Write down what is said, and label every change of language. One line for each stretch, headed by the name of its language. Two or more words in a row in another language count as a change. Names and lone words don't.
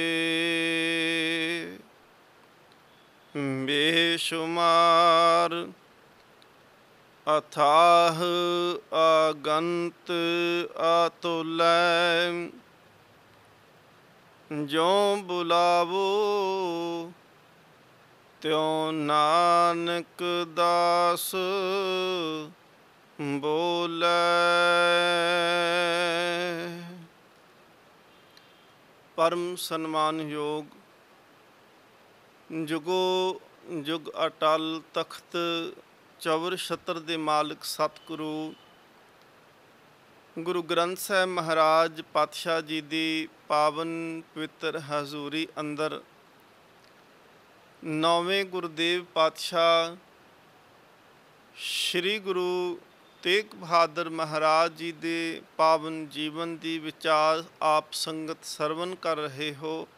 Hindi: बेशुमार अथाह अगंत अतुलै, ज्यों बुलावो त्यों नानक दास बोलै।
Punjabi: ਪਰਮ ਸਨਮਾਨਯੋਗ ਜੁਗੋ ਜੁਗ ਅਟਲ ਤਖ਼ਤ ਚੌਰ ਛਤ੍ਰ ਦੇ ਮਾਲਕ ਸਤਿਗੁਰੂ ਗੁਰੂ ਗ੍ਰੰਥ ਸਾਹਿਬ ਮਹਾਰਾਜ ਪਾਤਸ਼ਾਹ ਜੀ ਦੀ ਪਾਵਨ ਪਵਿੱਤਰ ਹਜ਼ੂਰੀ ਅੰਦਰ ਨੌਵੇਂ ਗੁਰਦੇਵ ਪਾਤਸ਼ਾਹ ਸ਼੍ਰੀ ਗੁਰੂ ਤੇਗ ਬਹਾਦਰ ਮਹਾਰਾਜ ਜੀ ਦੇ ਪਾਵਨ ਜੀਵਨ ਦੀ ਵਿਚਾਰ ਆਪ ਸੰਗਤ ਸਰਵਨ ਕਰ ਰਹੇ ਹੋ।